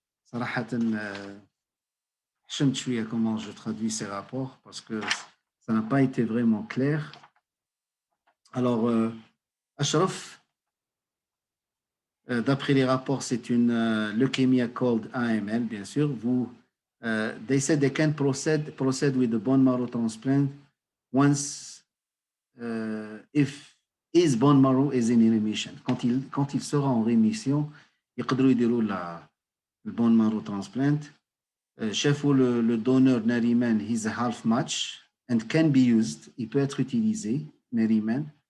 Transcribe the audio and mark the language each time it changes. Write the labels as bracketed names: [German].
[Arabic] صراحة حشمت شوية [French] comment je traduis ces rapports parce que ça n'a pas été vraiment clair. Alors, Ashraf, d'après les rapports, c'est une [English] leukemia called AML, [French] bien sûr. [English] They said they can proceed with the bone marrow transplant once if his bone marrow is in remission. [French] Quand il sera en rémission, [Arabic] يقدروا يديروا [French] le [English] bone marrow transplant. [Arabic] شافوا [French] le donneur [English] Nariman, he's a half match and can be used. [French] Il peut être utilisé, Nariman.